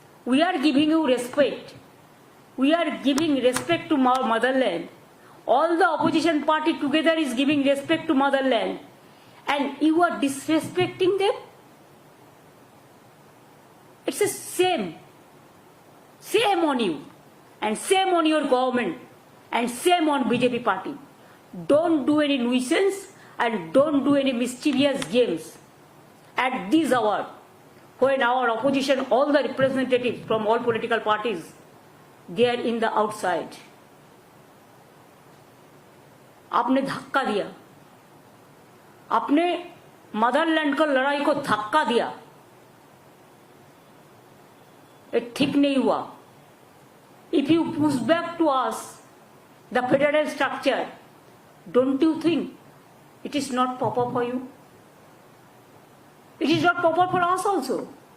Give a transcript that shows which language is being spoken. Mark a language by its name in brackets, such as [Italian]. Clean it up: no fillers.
[English] We are giving you respect, we are giving respect to our motherland. All the opposition party together is giving respect to motherland, and you are disrespecting them. It's a shame on you and shame on your government and same on BJP party. Don't do any nuisance and don't do any mischievous games at this hour when our opposition, all the representatives from all political parties, they are in the outside. [Hindi] आपने धक्का दिया, आपने Motherland को लड़ाई को धक्का दिया, ये ठीक नहीं हुआ. [English] If you push back to us the federal structure, don't you think it is not proper for you? It is not proper for us also.